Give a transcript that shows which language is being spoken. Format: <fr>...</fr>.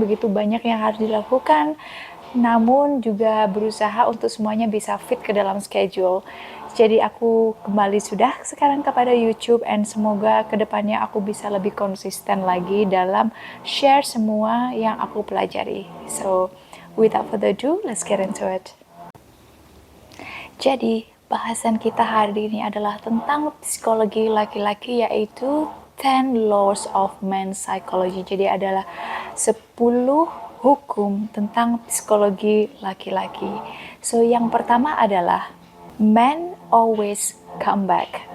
<id>Begitu banyak yang harus dilakukan, namun juga berusaha untuk semuanya bisa fit ke dalam schedule. Jadi aku kembali sudah sekarang kepada YouTube, and semoga kedepannya aku bisa lebih konsisten lagi dalam share semua yang aku pelajari.</id> <en>So without further ado, let's get into it.</en> <id>Jadi bahasan kita hari ini adalah tentang psikologi laki-laki, yaitu 10 Laws of Men's Psychology. Jadi adalah 10 hukum tentang psikologi laki-laki.</id> <en>So</en> <id>yang pertama adalah</id> <en>men always come back.</en>